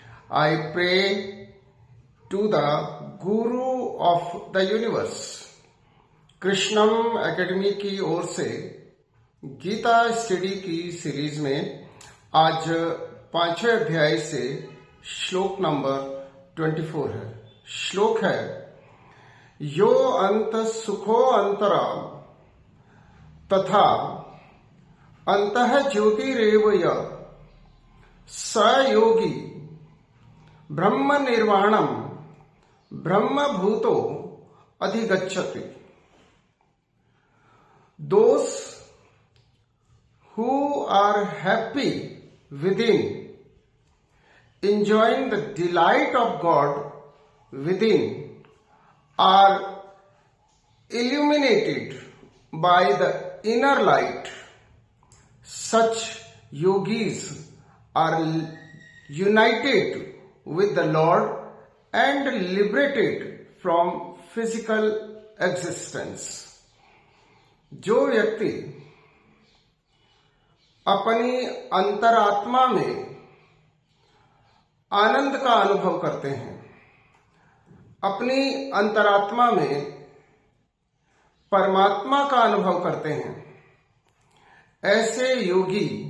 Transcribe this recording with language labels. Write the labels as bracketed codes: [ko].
[en] I pray to the Guru of the Universe. [hi] Krishnam academy की ओर से Gita study की series में आज 5वें अध्याय से श्लोक नंबर 24 है। [sa] श्लोक है यो अंत सुखो अंतरा तथा अंतः ज्योतिरेव य स योगी ब्रह्म निर्वाणम ब्रह्म भूतो अधिगच्छति। [en] Those who are happy within, enjoying the delight of God within, are illuminated by the inner light. Such yogis are united with the Lord and liberated from physical existence. [hi] जो व्यक्ति अपनी अंतरात्मा में आनंद का अनुभव करते हैं, अपनी अंतरात्मा में परमात्मा का अनुभव करते हैं, ऐसे योगी